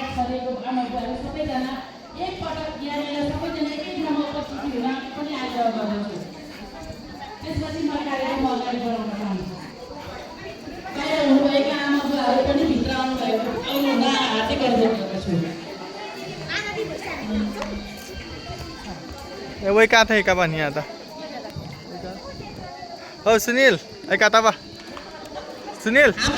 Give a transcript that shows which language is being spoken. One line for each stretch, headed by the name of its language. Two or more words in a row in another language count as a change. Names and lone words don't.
Nepali: शरीरको आमाबुवाहरू सबैजना एकपटक यहाँनिर सबैजना एकै ठाउँमा उपस्थिति हुन पनि आग्रह गर्दछु। त्यसपछि म कार्यक्रम अगाडि बढाउन चाहन्छु। बाहिर हुनुभएका आमाबुवाहरू पनि भित्र आउनुभएको आउनुहुन हार्दिक अनुरोध गर्दछु।
Hindi: वही कहाँ था एक बार यहाँ था हो सुनील एक आता बा सुनील